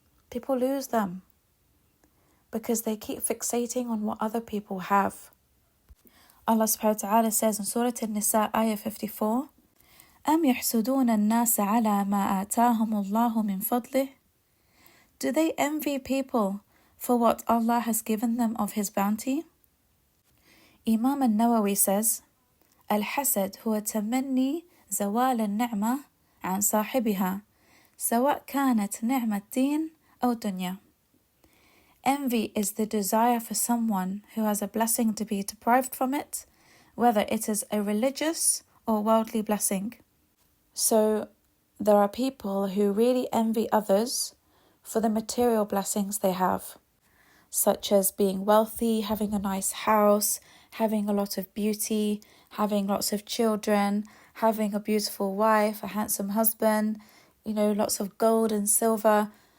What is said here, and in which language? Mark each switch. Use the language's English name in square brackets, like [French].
[English] People lose them because they keep fixating on what other people have. Allah subhanahu wa ta'ala says in Surah An-Nisa, ayah 54, [Arabic] أَمْ يَحْسُدُونَ النَّاسَ عَلَى مَا آتَاهُمُ اللَّهُ مِنْ فَضْلِهِ. [English] Do they envy people for what Allah has given them of His bounty? [Arabic] Imam al-Nawawi says, الحسد هو تمني زوال النعمة عن صاحبها سواء كانت نعمة دين أو دنيا. [English] Envy is the desire for someone who has a blessing to be deprived from it, whether it is a religious or worldly blessing. So there are people who really envy others for the material blessings they have, such as being wealthy, having a nice house, having a lot of beauty, having lots of children, having a beautiful wife, a handsome husband, lots of gold and silver.